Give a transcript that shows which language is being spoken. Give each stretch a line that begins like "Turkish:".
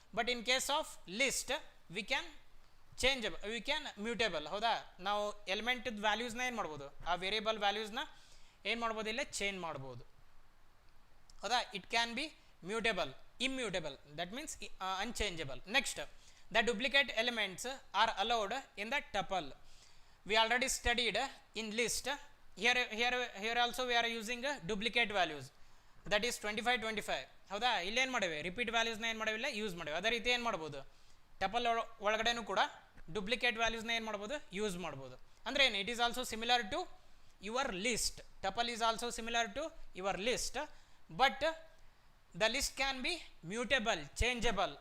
English: But in case of list we can changeable, we can mutable.
Kannada: ಹೌದಾ. ನಾವು ಎಲಿಮೆಂಟದ ವ್ಯಾಲ್ಯೂಸ್ನ ಏನು ಮಾಡ್ಬೋದು, ಆ ವೇರಿಯಬಲ್ ವ್ಯಾಲ್ಯೂಸ್ನ ಏನು ಮಾಡ್ಬೋದು, ಇಲ್ಲೇ ಚೇಂಜ್ ಮಾಡ್ಬೋದು. ಹೌದಾ.
English: It can be mutable, immutable, that means unchangeable. Next, the duplicate elements are allowed in the tuple. We already studied in list. Here also we are using duplicate values, that is 25 25.
Kannada: ಹೌದಾ. ಇಲ್ಲೇನು ಮಾಡಿವೆ, repeat ವ್ಯಾಲ್ಯೂಸ್ನ ಏನು ಮಾಡಿವಿಲ್ಲ, use ಮಾಡಿವೆ. ಅದೇ ರೀತಿ ಏನು ಮಾಡ್ಬೋದು, tuple ಒಳಗಡೆನೂ ಕೂಡ ಡುಪ್ಲಿಕೇಟ್ ವ್ಯಾಲ್ಯೂಸ್ನ ಏನು ಮಾಡ್ಬೋದು, ಯೂಸ್ ಮಾಡ್ಬೋದು. ಅಂದರೆ ಏನು,
English: It is also similar to your list. Tuple is also similar to your list, but the list can be mutable, changeable.